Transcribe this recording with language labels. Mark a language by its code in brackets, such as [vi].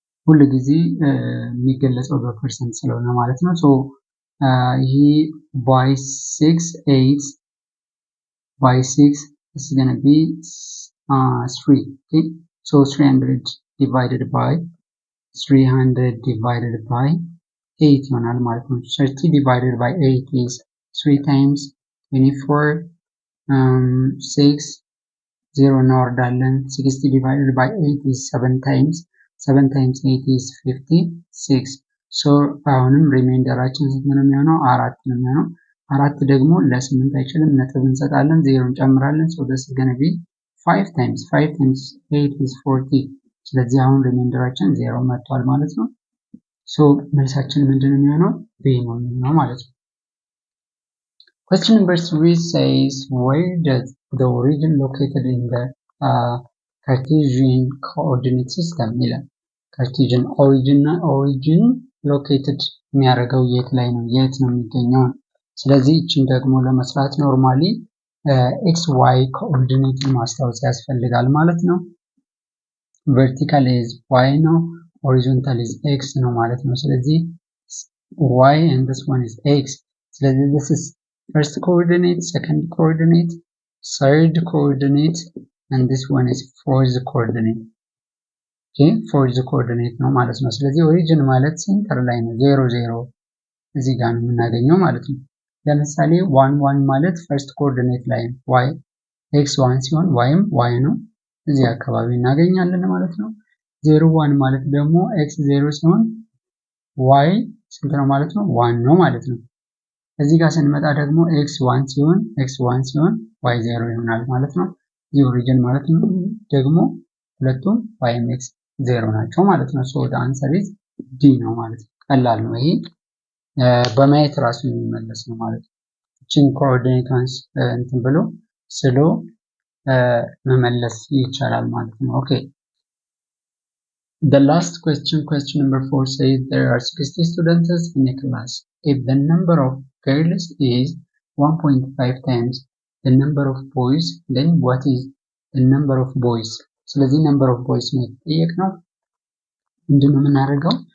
[am] ሁሉ ጊዜ የሚገለጸው በፐርሰንት ስለሆነ ማለት ነው። ሶ ይሄ [en] by 6 8 by 6 is going to be 3. Okay, so 300 divided by 8 [am] ይሆናል ማለት ነው። [en] 30 divided by 8 is 3 times 24 6 0 [am] እናወርዳለን [en] 60 divided by 8 is 7 times 8 is 56. [am] so አሁንም ሪሜንደራችን ስንት ነው የሚሆነው? 4 ነው የሚሆነው። 4 ደግሞ ለ8 አይችልም፣ ነጥብ እንሰጣለን፣ 0 እንጨምራለን። [en] so this is going to be 5 times 8 is 40. [am] ስለዚህ አሁን ሪሜንደራችን 0 መጥቷል ማለት ነው። so መልሳችን ምንድነው የሚሆነው? B ነው የሚሆነው ማለት ነው። [en] Question number 3 says, where does the origin located in the Cartesian coordinate system? [am] ይላል [en] Cartesian origin located [am] የሚያደርገው የት ላይ ነው? የት ነው የሚገኘው? ስለዚህ እቺን ደግሞ ለመስራት ኖርማሊ xy ኮኦርዲኔት ማስታወስ ያስፈልጋል ማለት ነው። [en] vertical is y [am] ነው፣ [en] horizontal is x [am] ነው ማለት ነው። ስለዚህ [en] y and this one is x. ስለዚህ this is first coordinate, second coordinate, third coordinate, and this one is fourth coordinate. okay, fourth coordinate [am] ነው ማለት ነው። ስለዚህ origin ማለት ሴንተር ላይ ነው፣ 0 0 እዚህ ጋር ነው የምናገኘው ማለት ነው። ለምሳሌ 1 1 ማለት [en] first coordinate [am] ላይ y x1 ሲሆን yም y ነው፣ እዚህ አካባቢ እናገኛለን ማለት ነው። 0 1 ማለት ደግሞ x0 ሲሆን y ስንት ነው ማለት ነው? 1 ነው ማለት ነው። እዚህ ጋር ስንመጣ ደግሞ x1 ሲሆን y0 ይሆናል ማለት ነው። እዚህ ኦሪጅን ማለት ነው ደግሞ ሁለቱም yም x0 ናቸው ማለት ነው። [en] so the answer is D [am] ነው ማለት ነው። ቀላል ነው ይሄ በማየት ራሱ የሚመለስ ነው ማለት ነው። እቺን ኮኦርዲኔትስ እንትን ብሎ ስሎ መመለስ ይቻላል ማለት ነው። [en] ኦኬ the last question number 4 says there are 60 students in a class. If the number of girls is 1.5 times the number of boys, then what is the number of boys? [am] ስለዚህ [en] number of boys [am] ነው የተጠየቅነው። ምንድነው የምናደርገው?